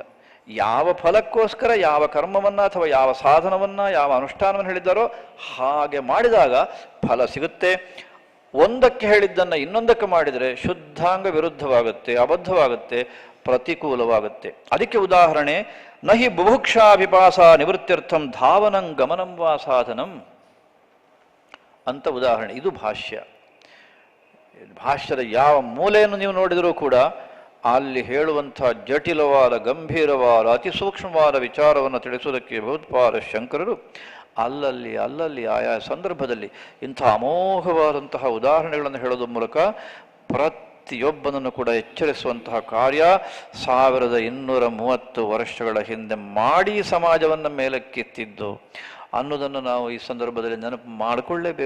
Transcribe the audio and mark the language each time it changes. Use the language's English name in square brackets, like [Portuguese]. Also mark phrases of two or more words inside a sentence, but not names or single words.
[Kannada] ಯಾವ ಫಲಕ್ಕೋಸ್ಕರ ಯಾವ ಕರ್ಮವನ್ನು ಅಥವಾ ಯಾವ ಸಾಧನವನ್ನು ಯಾವ ಅನುಷ್ಠಾನವನ್ನು ಹೇಳಿದ್ದಾರೋ ಹಾಗೆ ಮಾಡಿದಾಗ ಫಲ ಸಿಗುತ್ತೆ. ಒಂದಕ್ಕೆ ಹೇಳಿದ್ದನ್ನು ಇನ್ನೊಂದಕ್ಕೆ ಮಾಡಿದರೆ ಶುದ್ಧಾಂಗ ವಿರುದ್ಧವಾಗುತ್ತೆ, ಅಬದ್ಧವಾಗುತ್ತೆ, ಪ್ರತಿಕೂಲವಾಗುತ್ತೆ. ಅದಕ್ಕೆ ಉದಾಹರಣೆ [Sanskrit] ನಹಿ ಬುಭುಕ್ಷಾಭಿಪಾಸ ನಿವೃತ್ತಿರ್ಥಂ ಧಾವನಂ ಗಮನಂ ವಾ ಸಾಧನಂ [Kannada] ಅಂತ ಉದಾಹರಣೆ. ಇದು ಭಾಷ್ಯ. ಭಾಷ್ಯದ ಯಾವ ಮೂಲೆಯನ್ನು ನೀವು ನೋಡಿದರೂ ಕೂಡ ಅಲ್ಲಿ ಹೇಳುವಂಥ ಜಟಿಲವಾದ, ಗಂಭೀರವಾದ, ಅತಿ ಸೂಕ್ಷ್ಮವಾದ ವಿಚಾರವನ್ನು ತಿಳಿಸುವುದಕ್ಕೆ ಭಗವತ್ಪಾದ ಶಂಕರರು ಅಲ್ಲಲ್ಲಿ ಆಯಾ ಸಂದರ್ಭದಲ್ಲಿ ಇಂಥ ಅಮೋಘವಾದಂತಹ ಉದಾಹರಣೆಗಳನ್ನು ಹೇಳೋದ್ರ ಮೂಲಕ ಪ್ರತಿಯೊಬ್ಬನನ್ನು ಕೂಡ ಎಚ್ಚರಿಸುವಂತಹ ಕಾರ್ಯ 1230 ವರ್ಷಗಳ ಹಿಂದೆ ಮಾಡಿ ಸಮಾಜವನ್ನು ಮೇಲಕ್ಕೆತ್ತಿದ್ದು ಅನ್ನೋದನ್ನು ನಾವು ಈ ಸಂದರ್ಭದಲ್ಲಿ ನೆನಪು ಮಾಡಿಕೊಳ್ಳೇಬೇಕು.